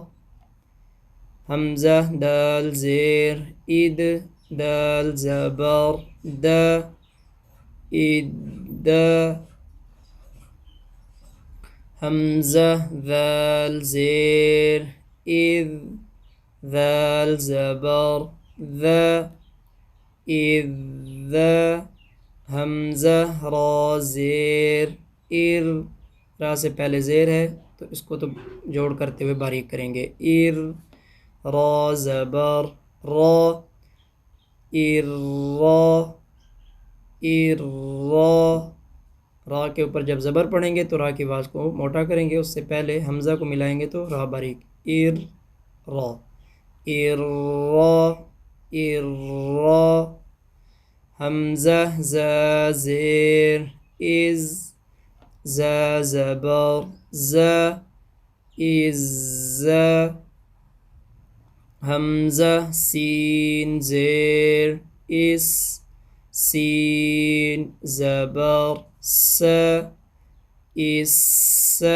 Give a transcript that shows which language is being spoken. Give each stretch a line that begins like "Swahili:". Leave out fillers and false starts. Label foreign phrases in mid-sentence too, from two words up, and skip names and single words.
Urdu: حمزہ دال زیر، اد دال زبر دا، ادا۔ حمزہ ذال زیر، اذ ذال زبر ذا، اذا۔ حمزہ را زیر، ار را سے پہلے زیر ہے تو اس کو تو جوڑ کرتے ہوئے باریک کریں گے، ار را زبر را، ار را ار را۔ را کے اوپر جب زبر پڑھیں گے تو را کی آواز کو موٹا کریں گے، اس سے پہلے حمزہ کو ملائیں گے تو را باریک، ار را ار را ار را۔ حمزہ زا زیر، از زا زبر زا، عزا۔ حمزہ سین زیر، اس سین زبر سا، عسا۔